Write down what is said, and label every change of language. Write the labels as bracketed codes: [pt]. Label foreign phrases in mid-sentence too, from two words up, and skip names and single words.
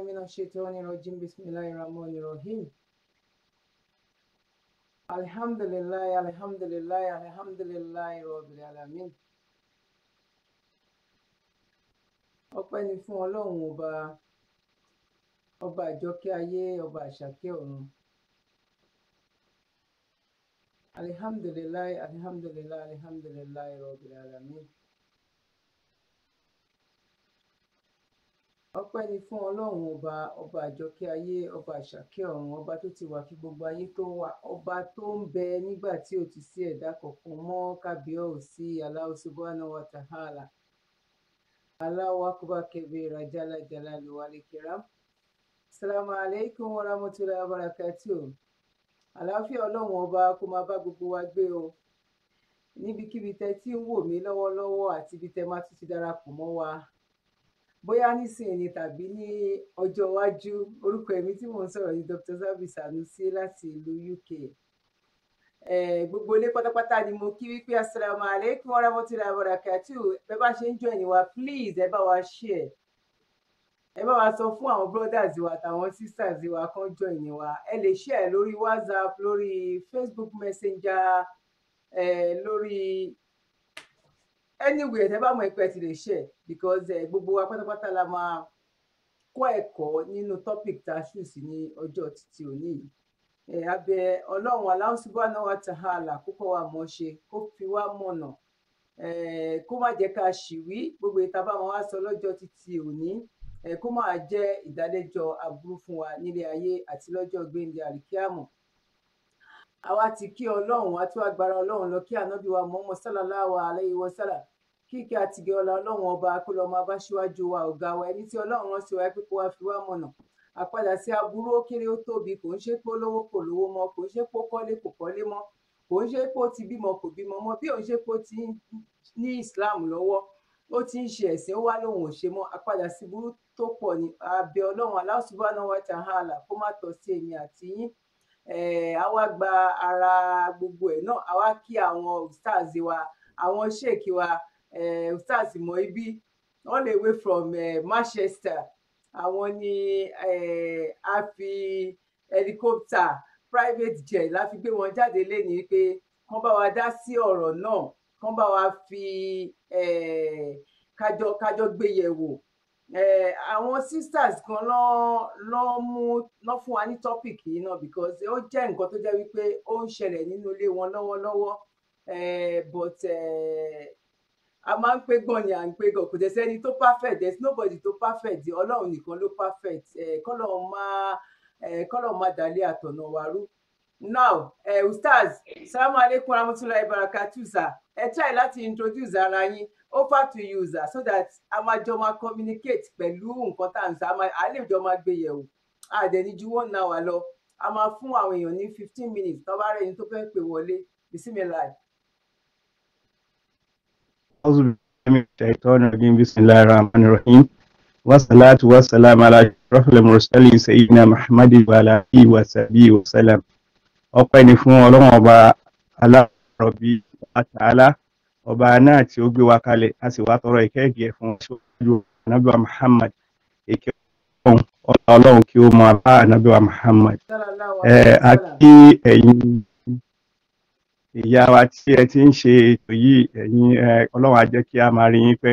[ar] الشيطان الرجيم بسم الله الرحمن الرحيم الحمد لله الحمد لله الحمد لله رب العالمين. [yo] Ọpẹ́ ni fún Ọlọ́run ọba àjọkẹ́ ayé, ọba àṣàkẹ́ ọ̀run. [ar] الحمد لله الحمد لله الحمد لله رب العالمين. [yo] Ọpẹ́ ni fún Ọlọ́run ọba àjọkẹ́ ayé, ọba àṣàkẹ́ ọ̀run, ọba tó ti wà kí gbogbo ayé tó wà, ọba tó ń bẹ nígbà tí ò ti sí ẹ̀dá kankan mọ́. [ar] Kábíyèsí الله سبحانه وتعالى. الله أكبر كبيرا جل جلاله والإكرام. السلام عليكم ورحمة الله وبركاته. [yo] Àlàáfíà Ọlọ́run ọba kó máa bá gbogbo wa gbé o. Níbikíbi tẹ́ tí ń wò mí lọ́wọ́lọ́wọ́ àti ibi tẹ́ máa tún ti darapọ̀ mọ́ wa. Bóyá nísìnyí ni tàbí ní ọjọ́ iwájú. Orúkọ èmi tí mò ń sọ̀rọ̀ ni Dr. Zabby Sanusi láti ìlú UK. Gbogbo ilé pátápátá ni mo kí wípé [ar] السلام عليكم ورحمة الله وبركاته. [yo] Bẹ́ẹ̀ bá ṣe ń join wa, please ẹ bá wa share. Ẹ bá wa sọ fún àwọn brothers wa àtàwọn sisters wa kan join wa. Ẹ lè share lórí WhatsApp, lórí Facebook Messenger, lórí anywhere tẹ́ bá mọ̀ pé ẹ ti lè share, because gbogbo wa pátápátá la máa kọ́ ẹ̀kọ́ nínú topic tá a ṣù sí ní ọjọ́ títí òní yìí. Abẹ Ọlọ́run [ar] الله سبحانه وتعالى [yo] kó kọ́ wa mọ̀ ṣe, kó fi wá mọ̀nà, kó má jẹ́ ká ṣìwí. Gbogbo ìta bá wọn wá sọ lọ́jọ́ títí òní, kó máa jẹ́ ìdálẹ́jọ́ aburú fún wa nílé ayé àti lọ́jọ́ gbéǹde àlìkíyàmọ̀. Àwa ti kí Ọlọ́run, àti agbára Ọlọ́run lọ kí ànábì wa Muhammad [ar] صلى الله عليه وسلم. [yo] Kíkẹ́ àti gẹ́ ọlá Ọlọ́run ọba kó lọ máa bá ṣíwájú wa, ọ̀gá wa, ẹni tí Ọlọ́run rán sí wa pé kó wá fi wá mọ̀nà. Àpadà sí aburú ó kéré ó tóbi, kò ń ṣe pé olówó kò lówó mọ́, kò ń ṣe pé ó kọ́lé kò kọ́lé mọ́, kò ń ṣe pé ó ti bímọ kò bímọ mọ́, bí òun ṣe pé ó ti ní Islam lọ́wọ́, ó ti ń ṣe ẹ̀sìn, ó wá lóhun ò ṣe mọ́. Àpadà sí burú tó pọ̀ ní abẹ Ọlọ́run [ar] الله سبحانه وتعالى [yo] kó má tọ́ sí èmi àti yín. Àwa gba ara gbogbo ẹ̀ náà, àwa kí àwọn ustaz wa, àwọn sheikh wa, ustaz Moibi [en] all the way from Manchester. [yo] Àwọn ni a fi [en] helicopter private jet [yo] la fi gbé wọn jáde lénìí pé kán bá wa dá sí ọ̀rọ̀ náà, kán bá wa fi kájọ gbé yẹ̀wò. Àwọn sisters kan lọ́ fún wa ní topic yìí náà, because ó jẹ́ nǹkan tó jẹ́ wípé ó ń ṣẹlẹ̀ nínú ilé wọn lọ́wọ́lọ́wọ́, but a máa ń pé gan ni à ń pé gan, kò dẹ̀ sẹ́ni tó perfect, [en] there is nobody [yo] tó perfect, Ọlọ́run nìkan ló perfect. Kọ́lọ́run má dálé àtọ̀nà wa rú. [ar] Now أستاذ سلام عليكم رحمة الله بركاته sir. [yo] Ẹ try láti introduce ara yín, [en] over to you sir, so that [yo] a máa jọ máa communicate pẹ̀lú nǹkan tá à ń sọ, a lè jọ máa gbé yẹ̀wò. Àdẹ̀ni ju 1 hour lọ, a máa fún àwọn èèyàn ní 15 minutes tó bá rẹ̀ yín tó fẹ́ pè wọlé. [ar] Bismillah. أعوذ بالله من الشيطان الرجيم بسم الله الرحمن الرحيم والصلاة والسلام على أشرف المرسلين سيدنا محمد وعلى آله وصحبه وسلم. [yo] Ọpẹ́ ni fún Ọlọ́run ọba alárọ̀bí àtàlá, ọba náà tí ó gbé wa kalẹ̀, a sì wá tọrọ ìkẹ́ ìgẹ̀ fún aṣojú ànábì wa Muhammad. Ìkẹ́ Ọlọ́run kí ó máa bá ànábì wa Muhammad. A kí ẹ̀yin ìyá wa tí ẹ ti ń ṣe ètò yìí, ẹ̀yin Ọlọ́run á jẹ́ kí a máa rí yín pẹ́.